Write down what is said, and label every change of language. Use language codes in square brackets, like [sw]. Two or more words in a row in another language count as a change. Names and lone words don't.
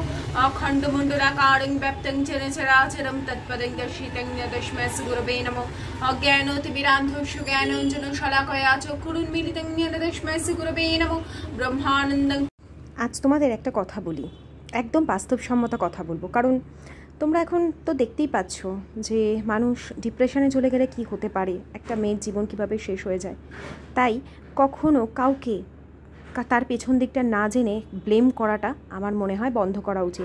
[sa] अखंड मंडलाकारं व्याप्तं चराचरं तत्पदं दर्शितं तस्मै श्री गुरुवे नमः। अज्ञानतिमिरान्धस्य ज्ञानाञ्जनशलाकया चक्षुरुन्मीलितं येन तस्मै श्री गुरुवे नमः। ब्रह्मानन्दं। [bn] আজ তোমাদের একটা কথা বলি, একদম বাস্তবসম্মত কথা বলবো, কারণ তোমরা এখন তো দেখতেই পাচ্ছ যে মানুষ ডিপ্রেশনে চলে গেলে কি হতে পারে, একটা মেয়ের জীবন কিভাবে শেষ হয়ে যায়। তাই কখনো কাউকে তার পেছন দিকটা না জেনে ব্লেম করাটা আমার মনে হয় বন্ধ করা উচিত।